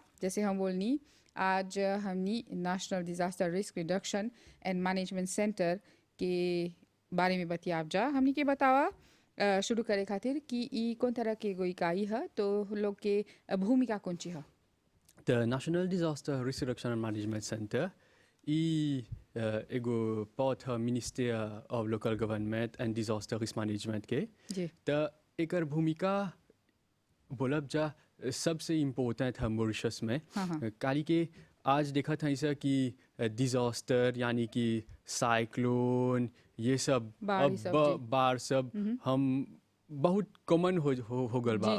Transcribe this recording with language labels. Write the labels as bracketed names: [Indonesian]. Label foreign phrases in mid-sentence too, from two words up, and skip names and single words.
[Bhojpuri] जैसे हम बोलनी आज हमनी नेशनल डिजास्टर रिस्क रिडक्शन एंड मैनेजमेंट सेंटर के बारे में बतियाब जा। हमनी के बतावा शुरू करे खातिर कि ई कौन तरह के एगो इकाई है तो लोग के भूमिका कौन ची है। द नेशनल डिजास्टर रिस्क रिडक्शन एंड मैनेजमेंट सेंटर ई एगो पार्ट है मिनिस्ट्री ऑफ लोकल गवर्नमेंट एंड डिजास्टर रिस्क मैनेजमेंट के। जी त एकर भूमिका बोलब जा सबसे इम्पोर्टेंट है मॉरिशस में। हाँ। काली के आज देखा था ऐसा कि डिजास्टर यानी कि साइक्लोन ये सब बाढ़ ई सब, जी। बाढ़ सब हम बहुत कॉमन हो गल बा